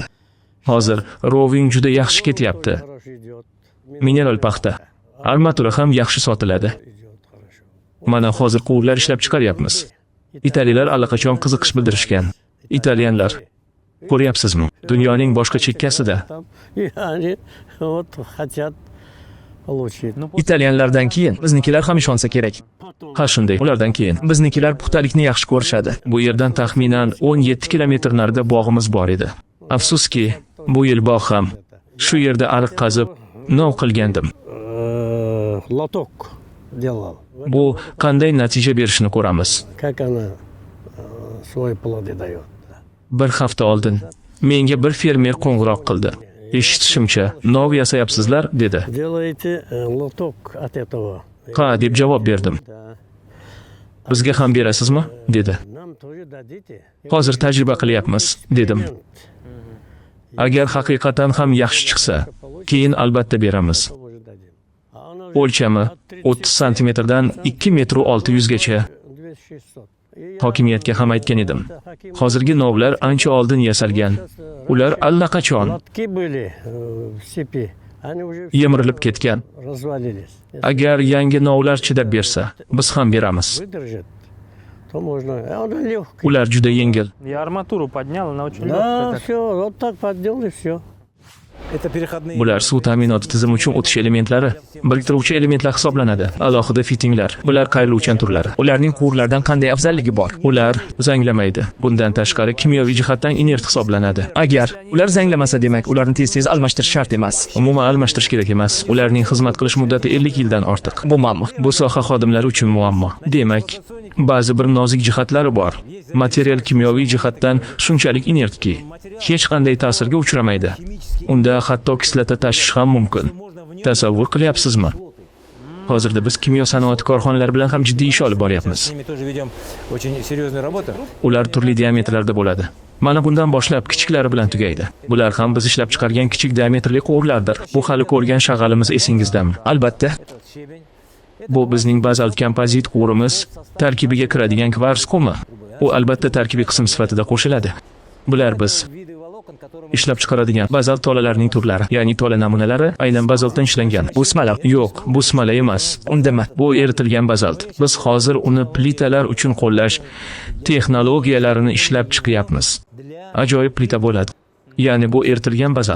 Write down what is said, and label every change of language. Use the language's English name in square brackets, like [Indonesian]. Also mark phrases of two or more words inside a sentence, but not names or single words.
[Uzbek] Hozir roving juda yaxshi ketyapti. Mineral paxta, armatura ham yaxshi sotiladi. Mana hozir quvurlar ishlab chiqaryapmiz. Italiyalar allaqachon qiziqish bildirishgan. Italyanlar, ko'ryapsizmi? Dunyoning boshqa chekkasida. [Russian] Yani вот хотят получить. [Uzbek] Italyanlardan keyin biznikilar ham ishonsa kerak. Ha shunday, ulardan keyin Biznikilar puxtalikni yaxshi ko'rishadi. bu yerdan taxminan 17 kilometr narida bog'imiz bor edi. Afsuski, bu yil bog' ham shu yerda ariq qazib, nov qilgandim. [Russian] Лоток делал. [Uzbek] Bu qanday natija berishini ko'ramiz. [Russian] Как она свои плоды дает. [Uzbek] Bir hafta oldin menga bir fermer qo'ng'iroq qildi. Eshitishimcha, nov yasayapsizlar dedi. [Russian] Делаете лоток от этого. [Uzbek] Ha deb javob berdim. [Russian] Да. [Uzbek] Bizga ham berasizmi? dedi. [Russian] Нам тоже дадите. [Uzbek] Hozir tajriba qilyapmiz, dedim. Agar haqiqatan ham yaxshi chiqsa, keyin albatta beramiz. [Russian] Тоже дадим. А она [Uzbek] O'lchami 30 santimetrdan 2 metr 600 gacha. 2600. Hokimiyatga ham aytgan edim. Hozirgi novlar ancha oldin yasalgan. Ular allaqachon [Russian] Лотки были в степи. Они уже [Uzbek] yemirilib ketgan. [Russian] развалились. [Uzbek] Agar yangi novlar chidab bersa, biz ham beramiz. [Russian] Выдержит, то можно. А она легкая. [Uzbek] Ular juda yengil. [Russian] Я арматуру поднял, она очень Да, легкая. все, вот так подделал и все. Это переходные... [Uzbek] Bular suv ta'minoti tizimi uchun o'tish elementlari, biriktiruvchi elementlar hisoblanadi. Alohida fitinglar, bular qayriluvchan turlari. Ularning quvurlardan qanday afzalligi bor? Ular zanglamaydi. Bundan tashqari kimyoviy jihatdan inert hisoblanadi. Agar ular zanglamasa, demak, ularni tez-tez almashtirish shart emas. Umuman almashtirish kerak emas. Ularning xizmat qilish muddati 50 yildan ortiq. Bu muammo. Bu soha xodimlari uchun muammo. Demak, ba'zi bir nozik jihatlari bor. Material kimyoviy jihatdan shunchalik inertki, hech qanday ta'sirga uchramaydi. Unda hatto kislota tashish ham mumkin. Tasavvur qilyapsizmi? Hozirda biz kimyo sanoati korxonalari bilan ham jiddiy ish olib boryapmiz. [Russian] С ними тоже ведем очень серьезную работу. [Uzbek] Ular turli diametrlarda bo'ladi. Mana bundan boshlab kichiklari bilan tugaydi. Bular ham biz ishlab chiqargan kichik diametrli quvurlardir. Bu hali ko'rgan shag'alimiz esingizdami? Albatta, [Russian] Щебень. [Uzbek] Bu bizning bazalt kompozit quvurimiz tarkibiga kiradigan kvars qumi. U albatta tarkibiy qism sifatida qo'shiladi. Bular biz [Russian] Виды волокон, которые [Uzbek] ishlab chiqaradigan bazalt tolalarining turlari, ya'ni tola namunalari aynan bazaltdan ishlangan. bu smala. Yo'q, bu smala emas. Undami? Bu eritilgan bazalt. Biz hozir uni plitalar uchun qo'llash texnologiyalarini ishlab chiqyapmiz. Ajoyib plita bo'ladi. Ya'ni bu eritilgan bazalt.